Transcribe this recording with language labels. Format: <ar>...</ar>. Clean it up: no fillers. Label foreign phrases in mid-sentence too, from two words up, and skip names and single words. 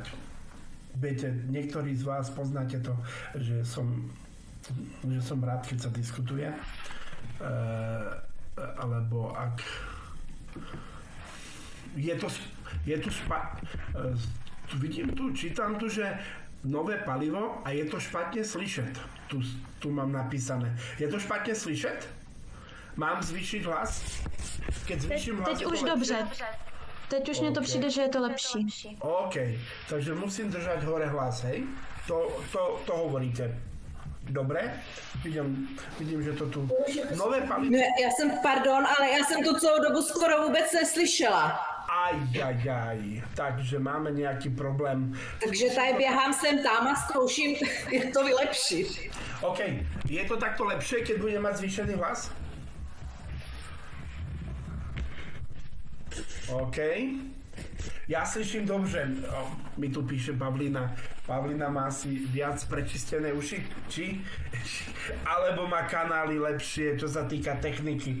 <sk>Viete, niektorí z vás poznáte to, že som rád, keď sa diskutuje. Alebo ak čítam tu, že nové palivo a</sk> <cs>je to špatne slyšet.</cs> <sk>Tu mám napísané.</sk> <cs>Je to špatně slyšet? Mám zvýšit hlas? Keď zvýším hlas, teď už dobře. Teď už mně to přijde, že je to lepší. OK,</cs> <sk>takže musím držať hore hlas, hej? To hovoríte. Dobre? Vidím, že to tu... Nové palivo...</sk> <cs>No, pardon, ale já jsem to celou dobu skoro vůbec neslyšela. Ajajaj, takže máme nějaký problém. Takže tady běhám sem tam a zkouším, jak to vylepšit.</cs> <sk>OK, je to takto lepšie, keď budem mať zvýšený hlas? OK.</sk> <cs>Ja slyším dobře,</cs> <sk>mi tu píše Pavlina. Pavlina má asi viac prečistené uši, či? Alebo má kanály lepšie, čo sa týka techniky.</sk>